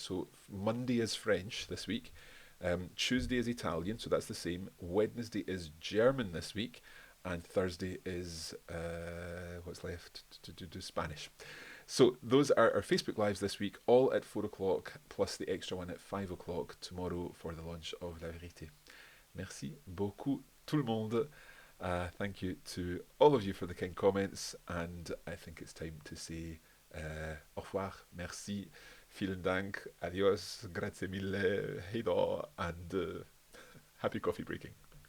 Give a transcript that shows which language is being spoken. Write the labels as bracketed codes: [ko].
[en] So Monday is French this week. Tuesday is Italian, so that's the same. Wednesday is German this week, and Thursday is what's left to do Spanish. So those are our Facebook Lives this week, all at 4 o'clock, plus the extra one at 5 o'clock tomorrow for the launch of La Vérité. [fr] Merci beaucoup tout le monde. [en] Thank you to all of you for the kind comments, and I think it's time to say [fr] au revoir, merci, [de] vielen Dank, [es] adios, [it] grazie mille, [en] hey da, and happy coffee breaking.